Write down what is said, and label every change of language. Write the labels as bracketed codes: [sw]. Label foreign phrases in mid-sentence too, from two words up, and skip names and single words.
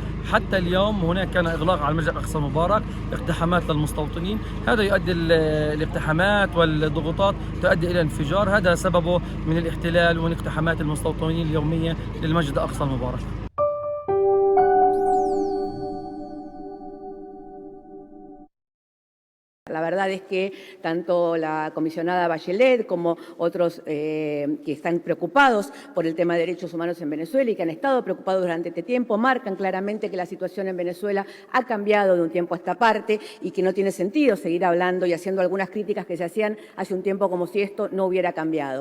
[ar] حتى اليوم هناك كان إغلاق على المسجد الأقصى المبارك، اقتحامات للمستوطنين. هذا يؤدي الاقتحامات والضغوطات تؤدي إلى انفجار، هذا سببه من الاحتلال ومن اقتحامات المستوطنين اليومية للمسجد الأقصى المبارك. [es] La verdad es que tanto la comisionada Bachelet como otros que están preocupados por el tema de derechos humanos en Venezuela y que han estado preocupados durante este tiempo marcan claramente que la situación en Venezuela ha cambiado de un tiempo a esta parte y que no tiene sentido seguir hablando y haciendo algunas críticas que se hacían hace un tiempo como si esto no hubiera cambiado.